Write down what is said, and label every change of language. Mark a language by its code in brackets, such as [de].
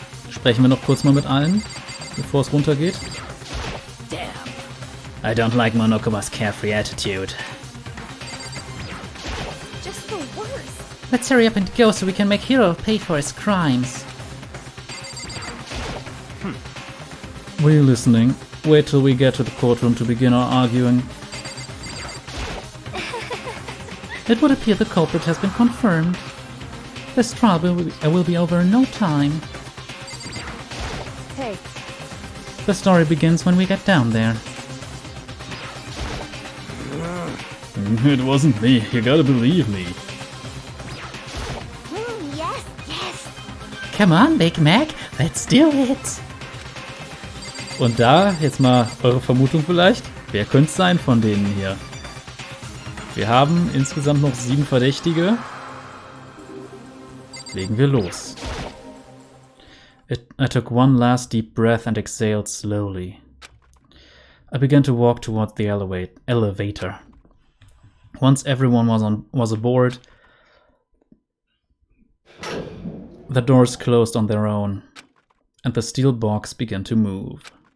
[de] Sprechen wir noch kurz mal mit allen, bevor es runtergeht. [en] Damn. I don't like Monokuma's carefree attitude. just the worst. Let's hurry up and go so we can make Hiro pay for his crimes. Were you listening? Wait till we get to the courtroom to begin our arguing. It would appear the culprit has been confirmed. This trial will be over in no time. Hey, The story begins when we get down there. It wasn't me, you gotta believe me. Yes. Come on, Big Mac, let's do it. [de] Und da, jetzt mal eure Vermutung vielleicht, wer könnte es sein von denen hier? Wir haben insgesamt noch 7 Verdächtige. Legen wir los. [en] I took one last deep breath and exhaled slowly. I began to walk towards the elevator. Once everyone was aboard, the doors closed on their own, and the steel box began to move.